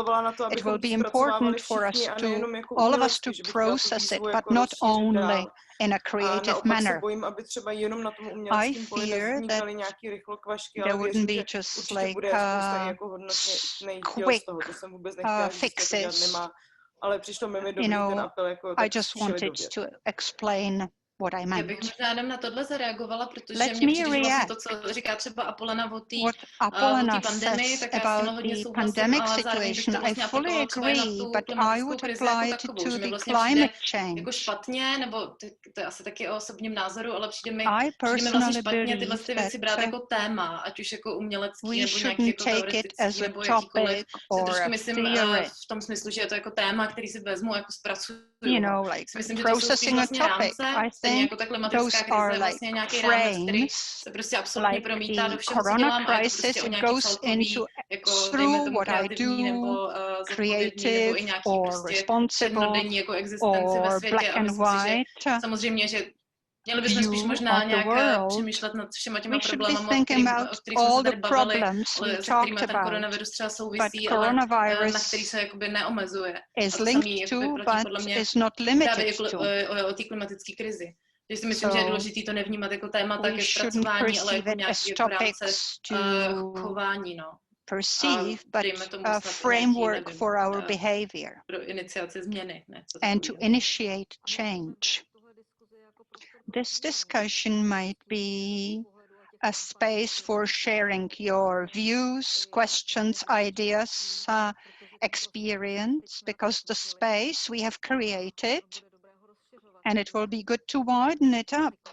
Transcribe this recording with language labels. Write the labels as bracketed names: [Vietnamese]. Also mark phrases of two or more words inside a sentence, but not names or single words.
[English] It will be important for us to, all of us, to process it, but not only in a creative manner. I fear that there wouldn't be just like quick fixes. You know, I just wanted to explain what I meant. [Czech] Já bych možná jenom na tohle zareagovala, protože [English] Let [Czech] mě [English] me [Czech] přijde, že [English] react. [Czech] vlastně to, co říká třeba Apolena o té [English] pandemic [Czech] tak já s tím hodně souhlasím, ale zároveň bych to vlastně aplikovala třeba i na tu klimatickou krizi jako takovou, že mi vlastně přijde jako špatně, nebo to je asi taky o osobním názoru, ale přijde mi vlastně špatně tyhle ty věci brát jako téma, ať už jako umělecký, nebo nějaký jako teoretický, nebo jakýkoliv. Si trošku myslím v tom smyslu, že je to jako téma, který si vezmu, jako zpracuju. [English] You know, like [Czech] myslím, že [English] processing a topic. I think those are like frames, like the corona crisis. It goes into through what I do, creative or responsible or black and white. [Czech] Samozřejmě, že Měli bychom spíš [English] view [Czech] možná [English] of the [Czech] nějak [English] world, [Czech] přemýšlet nad všema těma [English] we should be [Czech] problémama, [English] thinking about [Czech] o kterých [English] all [Czech] jsme se [English] the [Czech] tady bavili, [English] problems we [Czech] se kterými [English] talked [Czech] ten [English] about. [Czech] koronavirus třeba [English] But [Czech] souvisí, ale na [English] coronavirus [Czech] který se jakoby neomezuje. [English] is [Czech] A to samé [English] linked [Czech] jakoby [English] to, [Czech] platí [English] but [Czech] podle mě [English] is not [Czech] právě [English] limited [Czech] i [English] to. [Czech] o té klimatické krizi. Takže si myslím, že je [English] So [Czech] důležité to nevnímat jako témata [English] we [Czech] ke [English] shouldn't [Czech] zpracování, ale [English] perceive [Czech] jako [English] it [Czech] nějaký [English] as [Czech] jako rámce [English] topics to [Czech] chování, no. [English] perceive, but [Czech] Dejme tomu [English] a [Czech] snad i [English] framework [Czech] nějaký, nevím, [English] for our behavior [Czech] pro iniciaci změny. Ne, co [English] and to [Czech] takového. [English] initiate change. This discussion might be a space for sharing your views, questions, ideas, experience, because the space we have created, and it will be good to widen it up.